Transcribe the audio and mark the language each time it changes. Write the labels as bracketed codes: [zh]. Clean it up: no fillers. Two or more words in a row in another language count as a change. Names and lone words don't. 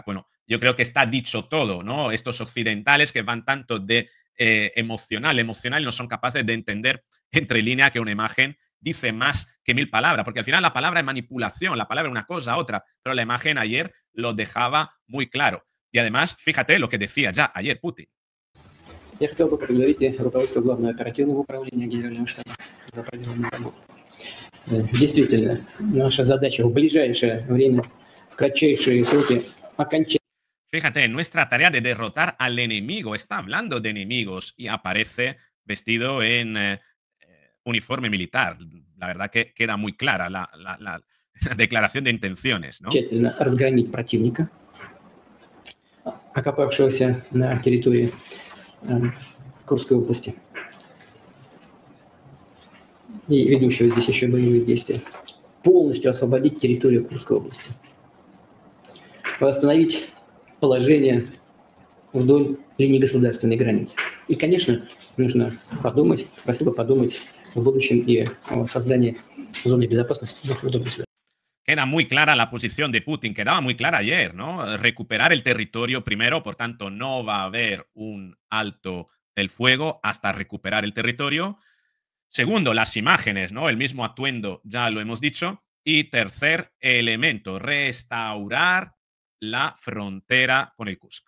[es] Bueno, yo creo que está dicho todo, ¿no? Estos occidentales que van tanto de emocional y no son capaces de entender entre línea que una imagen dice más que 1000 palabras, porque al final la palabra es manipulación, la palabra es una cosa, otra, pero la imagen ayer lo dejaba muy claro. Y además, fíjate lo que decía ya ayer Putin. [ru] Я хотел бы поблагодарить руководство Главного оперативного управления Генерального штаба за проделанную работу. Действительно, наша задача в ближайшее время, в кратчайшие сроки, окончательно. [es] Fíjate, nuestra tarea de derrotar al enemigo, está hablando de enemigos y aparece vestido en uniforme militar. La verdad que queda muy clara la declaración de intenciones, ¿no? [ru] Тщательно разгромить противника, окопавшегося на территории Курской области и ведущего здесь еще боевые действия. Полностью освободить территорию Курской области. Восстановить положение вдоль линии государственной границы. И, конечно, нужно подумать, просил бы подумать в будущем и о создании зоны безопасности в другой сфере. [es] Queda muy clara la posición de Putin, quedaba muy clara ayer, ¿no? Recuperar el territorio primero, por tanto, no va a haber un alto el fuego hasta recuperar el territorio. Segundo, las imágenes, ¿no? El mismo atuendo, ya lo hemos dicho. Y tercer elemento, restaurar la frontera con el Kursk.